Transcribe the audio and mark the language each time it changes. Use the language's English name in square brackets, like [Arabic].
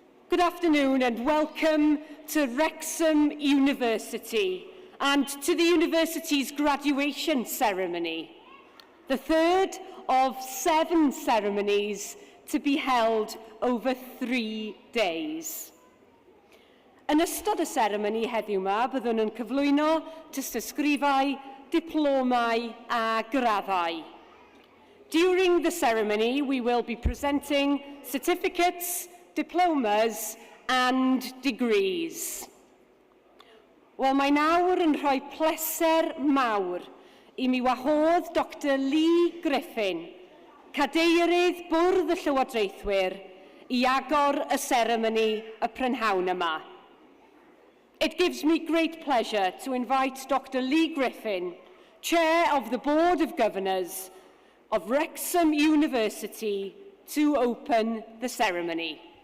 [English] Good afternoon and welcome to Wrexham University and to the university's graduation ceremony, the third of 7 ceremonies to be held over 3 days. [Welsh] Yn ystod y seremoni heddiw yma, byddwn yn cyflwyno tystysgrifau, diplomau a graddau. [English] During the ceremony, we will be presenting certificates, diplomas and degrees. [Welsh] Wel, mae nawr yn rhoi pleser mawr I mi wahodd Dr Lee Griffin, Cadeirydd Bwrdd y Llywodraethwyr, I agor y seremoni y prynhawn yma. [English] It gives me great pleasure to invite Dr Lee Griffin, Chair of the Board of Governors of Wrexham University, to open the ceremony.